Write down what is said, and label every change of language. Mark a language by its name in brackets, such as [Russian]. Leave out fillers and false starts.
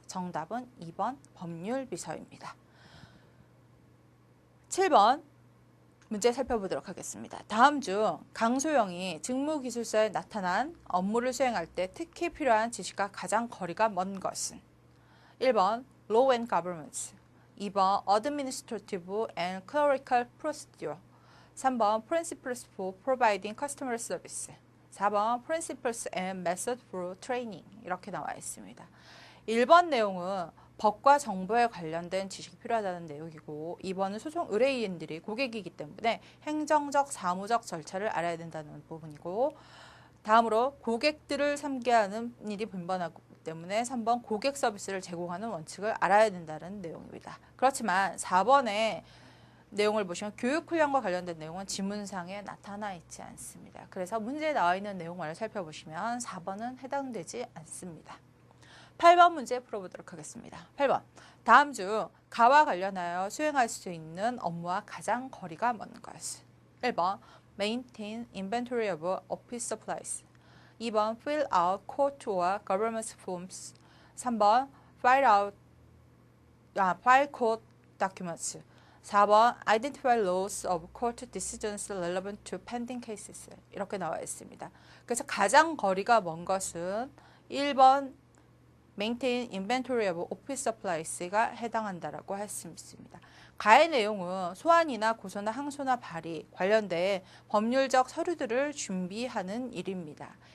[Korean] 정답은 2번 법률비서입니다. 7번 문제 살펴보도록 하겠습니다. 다음 중 강소영이 직무기술서에 나타난 업무를 수행할 때 특히 필요한 지식과 가장 거리가 먼 것은 1번 [English] Law and Government, 2번 Administrative and Clerical Procedure. 3번 Principles for Providing Customer Service. 4번 Principles and Method for Training. [Korean] 이렇게 나와 있습니다. 1번 내용은 법과 정보에 관련된 지식이 필요하다는 내용이고 2번은 소송 의뢰인들이 고객이기 때문에 행정적, 사무적 절차를 알아야 된다는 부분이고 다음으로 고객들을 상대하는 일이 빈번하기 때문에 3번 고객 서비스를 제공하는 원칙을 알아야 된다는 내용입니다. 그렇지만 4번의 내용을 보시면 교육 훈련과 관련된 내용은 지문상에 나타나 있지 않습니다. 그래서 문제에 나와 있는 내용만을 살펴보시면 4번은 해당되지 않습니다. 8번 문제 풀어보도록 하겠습니다. 8번. 다음 중 가와 관련하여 수행할 수 있는 업무와 가장 거리가 먼 것. 1번. [English] Maintain inventory of office supplies. [Korean] 2번. [English] Fill out court or government forms. 3번. File court documents. 4번. Identify laws of court decisions relevant to pending cases. [Korean] 이렇게 나와 있습니다. 그래서 가장 거리가 먼 것은 1번 [English] Maintain inventory of office supplies [Korean] 가 해당한다라고 할 수 있습니다. 가의 내용은 소환이나 고소나 항소나 발의 관련된 법률적 서류들을 준비하는 일입니다.